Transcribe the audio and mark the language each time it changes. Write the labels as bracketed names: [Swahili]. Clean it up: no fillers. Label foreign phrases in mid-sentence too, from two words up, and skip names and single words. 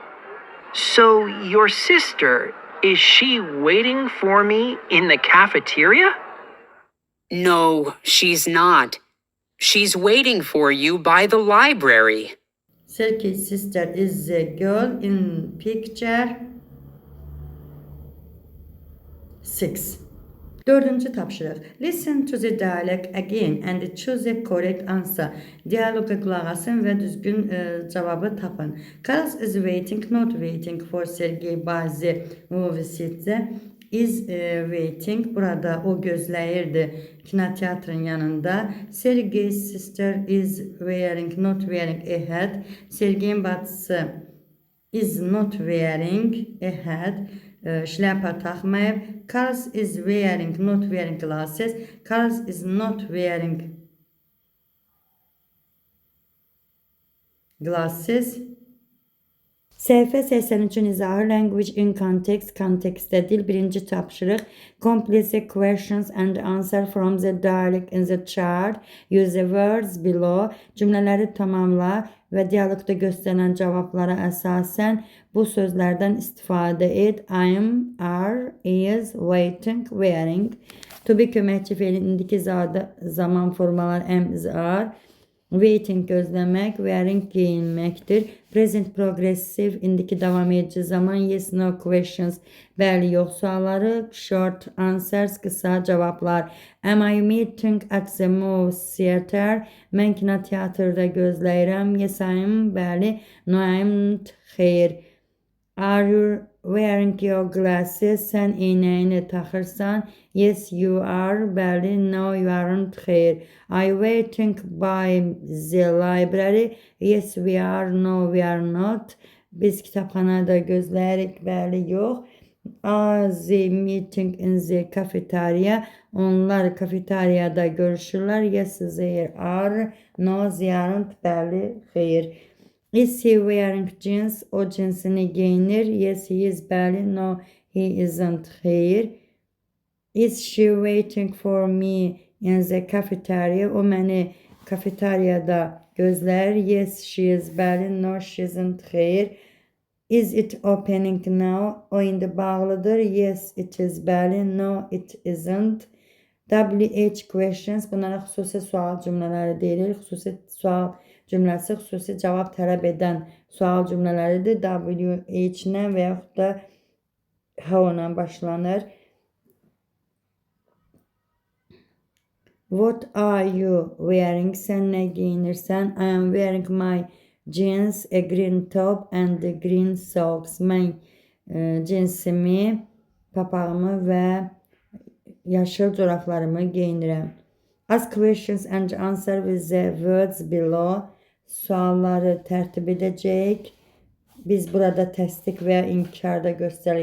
[English] So your sister, is she waiting for me in the cafeteria? No, she's not. She's waiting for you by the library. Sergey's sister is the girl in picture 6. [Azerbaijani] Dördüncü tapşırıq. [English] Listen to the dialogue again and choose a correct answer. [Azerbaijani] Diyaloqa qulaq asın və düzgün cavabı tapın. [English] Carlos is waiting, not waiting for Sergey by the movie set. Is waiting. [Azerbaijani] Burada o gözləyirdi kinoteatrın yanında. [English] Sergey's sister is wearing, not wearing a hat. [Azerbaijani] Sergeyin bacısı [English] is not wearing a hat. [Azerbaijani] Şləpa taxmayıb. [English] Carlos is wearing, not wearing glasses. Carlos is not wearing glasses. [Azerbaijani] Səhifə 83-cü izahı [English] language in context, [Azerbaijani] kontekstdə dil. Birinci tapşırıq. [English] Complete the questions and answer from the dialogue in the chart. Use the words below. [Azerbaijani] Cümlələri tamamla və dialoqda göstərilən cavablara əsasən bu sözlərdən istifadə et. [English] I'm, are, is, waiting, wearing. To be [Azerbaijani] köməkçi feilin indiki zaman formalar [English] am, is, are. [Azerbaijani] Waiting gözləmək, wearing geyinməkdir. [English] Present progressive [Azerbaijani] indiki davam edici zaman. [English] Yes, no questions, [Azerbaijani] bəli, yox sualları. [English] Short answers, [Azerbaijani] qısa cavablar. [English] Am I meeting at the movie theater? [Azerbaijani] Mən kinoteatrda gözləyirəm. [English] Yes, I'm, bəli. No, I'm, xeyr. Are you wearing your glasses? [Azerbaijani] Sən eynəyini taxırsan. [English] Yes, you are, bəli. No, you aren't, xeyr. Are you waiting by the library? Yes, we are. No, we are not. [Azerbaijani] Biz kitabxanada gözləyirik, bəli, yox. [English] Are they meeting in the cafeteria? [Azerbaijani] Onlar kafeteriyada görüşürlər. [English] Yes, they are. No, they aren't, [Azerbaijani] bəli, xeyr. [English] Is he wearing jeans? [Azerbaijani] O cinsini giyinir. [English] Yes, he is, bəli. No, he isn't, xeyr. Is she waiting for me in the cafeteria? [Azerbaijani] O məni kafeteriyada gözləyir. [English] Yes, she is, bəli. No, she isn't, xeyr. Is it opening now? [Azerbaijani] O indi bağlıdır. [English] Yes, it is, bəli. No, it isn't. WH questions. [Azerbaijani] Bunlara xüsusi sual cümlələri deyilir. Xüsusi sual cümləsi xüsusi cavab tələb edən sual cümlələridir. [English] WH [Azerbaijani] ilə və yaxud da how ilə başlanır. [English] What are you wearing? [Azerbaijani] Sən nə giyinirsən? [English] I am wearing my jeans, a green top and green socks. [Azerbaijani] Mən cinsimi, papağımı və yaşıl corablarımı giyinirəm. [English] Ask questions and answer with the words below. [Azerbaijani] Sualları tərtib edəcəyik. Biz burada təsdiq və ya inkarda göstəririk.